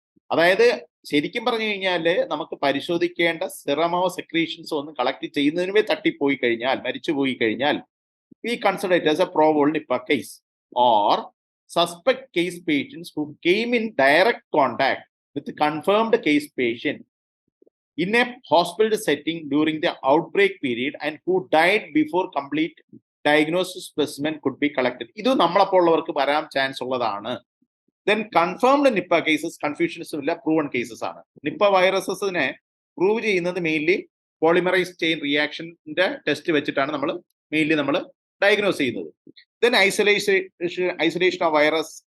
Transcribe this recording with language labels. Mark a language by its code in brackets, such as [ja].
[ml] അതായത് ശരിക്കും പറഞ്ഞു കഴിഞ്ഞാൽ നമുക്ക് പരിശോധിക്കേണ്ട സിറമോ സെക്രീഷൻസോ ഒന്നും കളക്ട് ചെയ്യുന്നതിനുമേ തട്ടിപ്പോയി കഴിഞ്ഞാൽ, മരിച്ചുപോയി കഴിഞ്ഞാൽ, [en] We consider it as a probable Nipah case. Or suspect case patients who came in direct contact with confirmed case patient in a hospital setting during the outbreak period and who died before complete diagnosis specimen could be collected. [ml] ഇത് നമ്മളപ്പോഴുള്ളവർക്ക് വരാൻ chance ഉള്ളതാണ്. [en] then confirmed Nipah cases, [ml] കൺഫ്യൂഷൻസും ഇല്ല, proven cases ആണ്. Nipah വൈറസസിനെ prove ചെയ്യുന്നത് mainly polymerise chain റിയാക്ഷന്റെ test വെച്ചിട്ടാണ് നമ്മൾ diagnose ചെയ്യുന്നത്. [en] then isolation of virus